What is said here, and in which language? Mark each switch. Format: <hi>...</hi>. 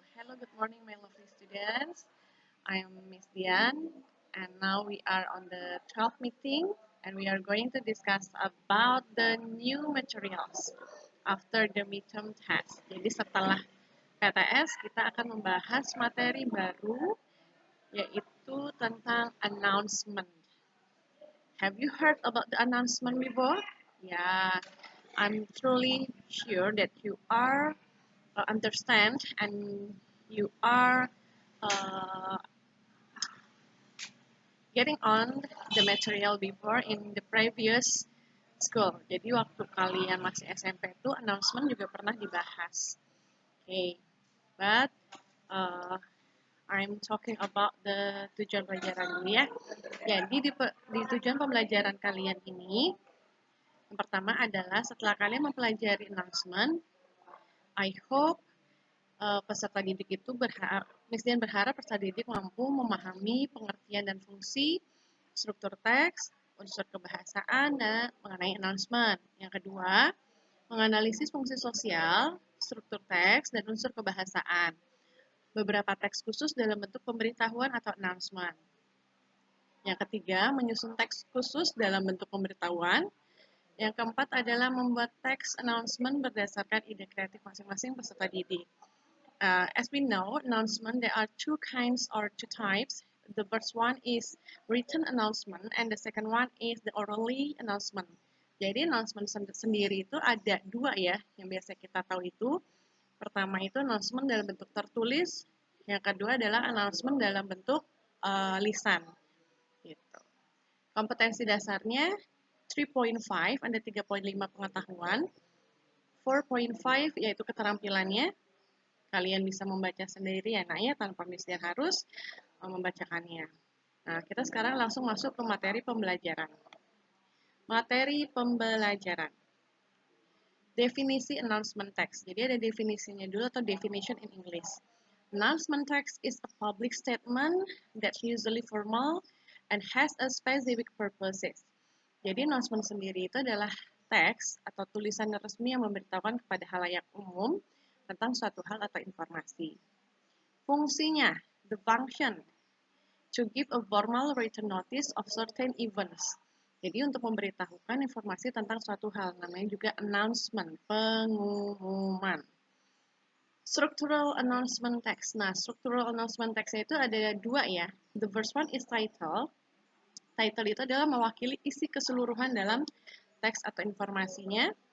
<en>Hello, good morning, my lovely students. I am Miss Dian, and now we are on the 12th meeting, and we are going to discuss about the new materials after the midterm test.</en> <id>Jadi setelah PTS, kita akan membahas materi baru, yaitu tentang announcement.</id> <en>Have you heard about the announcement before? Yeah, I'm truly sure that you are understand and you are uh, getting on the material before in the previous school.</en> <id>Jadi waktu kalian masih SMP itu announcement juga pernah dibahas.</id> <en>Okay, but uh, I'm talking about the</en> <id>tujuan pelajaran dulu ya. Jadi di tujuan pembelajaran kalian ini, yang pertama adalah setelah kalian mempelajari announcement,</id> <en>I hope</en> <id>peserta didik itu Miss Dian berharap peserta didik mampu memahami pengertian dan fungsi struktur teks, unsur kebahasaan, dan mengenai announcement. Yang kedua, menganalisis fungsi sosial, struktur teks, dan unsur kebahasaan. Beberapa teks khusus dalam bentuk pemberitahuan atau announcement. Yang ketiga, menyusun teks khusus dalam bentuk pemberitahuan. Yang keempat adalah membuat teks announcement berdasarkan ide kreatif masing-masing peserta didik.</id> <en>As we know, announcement, there are two kinds or two types. The first one is written announcement and the second one is the orally announcement.</en> <id>Jadi announcement sendiri itu ada dua ya, yang biasa kita tahu itu. Pertama itu announcement dalam bentuk tertulis, yang kedua adalah announcement dalam bentuk lisan. Gitu. Kompetensi dasarnya 3.5, ada 3.5 pengetahuan. 4.5 yaitu keterampilannya, kalian bisa membaca sendiri ya nak ya, tanpa Miss Dian harus membacakannya. Nah, kita sekarang langsung masuk ke materi pembelajaran. Materi pembelajaran. Definisi announcement text. Jadi ada definisinya dulu atau</id> <en>definition in English. Announcement text is a public statement that's usually formal and has a specific purposes.</en> <id>Jadi announcement sendiri itu adalah teks atau tulisan resmi yang memberitahukan kepada halayak umum tentang suatu hal atau informasi.</id> <en>Fungsinya, the function, to give a formal written notice of certain events.</en> <id>Jadi untuk memberitahukan informasi tentang suatu hal, namanya juga announcement, pengumuman.</id> <en>Structural announcement text. Nah, structural announcement text</en> <id>itu ada dua ya.</id> <en>The first one is title.</en> <id>Title itu adalah mewakili isi keseluruhan dalam teks atau informasinya.</id>